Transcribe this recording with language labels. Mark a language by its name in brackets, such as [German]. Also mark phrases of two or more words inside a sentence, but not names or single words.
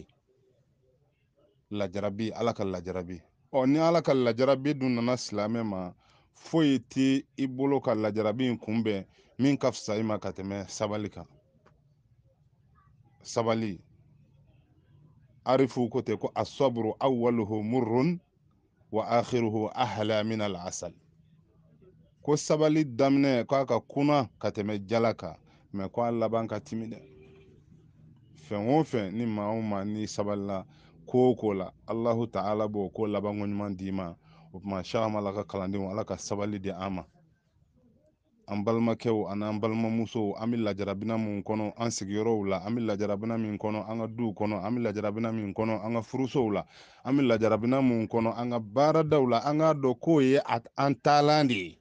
[Bambara] Lajarabi, ala ka lajarabi. Ni ala ka lajarabi dun nana silamɛ ma, foyi tɛ i bolo ka lajarabi in kunbɛn min ka fisa i ma ka tɛmɛ sabali kan. Sabali, arifu ko ten ko [Arabic] الصبر أوله مر وآخره أحلى من العسل. [Bambara] Ko sabali daminɛ k'a ka kuna ka tɛmɛ jala kan, mɛ ko a laban ka timi dɛ. Fɛn o fɛn ni maa o maa ni sabalila ko o ko la, [Arabic] الله تعالى [Bambara] b'o ko labanko ɲuman d'i ma. O tuma Sheikh Amala ka kalandenw, ala ka sabali di an ma. An balimakɛw ani an balimamusow, an bɛ lajarabina min kɔnɔ an sigiyɔrɔw la, an bɛ lajarabina min kɔnɔ an ka duw kɔnɔ, an bɛ lajarabina min kɔnɔ an ka furusow la, an bɛ lajarabina min kɔnɔ an ka baaradaw la, an k'a dɔn k'o ye an taalan de ye.